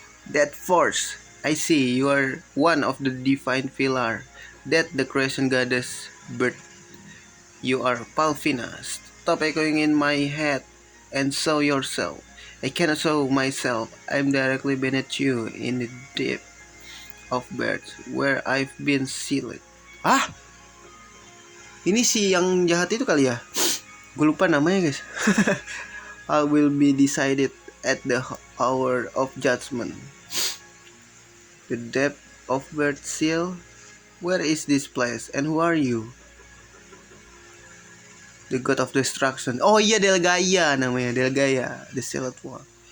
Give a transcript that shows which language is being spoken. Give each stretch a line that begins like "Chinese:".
English: That force, I see you are one of the divine pillar that the creation goddess birth. You are Palfina. Stop echoing in my head and show yourself. I cannot show myself. I'm directly beneath you in the deep of birth where I've been sealed.
Indonesian: Ah, ini si yang jahat itu kali ya? Gue lupa namanya guys.
English: I will be decided at the hour of judgment. The depth of birth seal. Where is this place and who are you? The god of destruction.
Indonesian: Oh iya, Delgaya namanya,
English: Delgaya, the sealed one.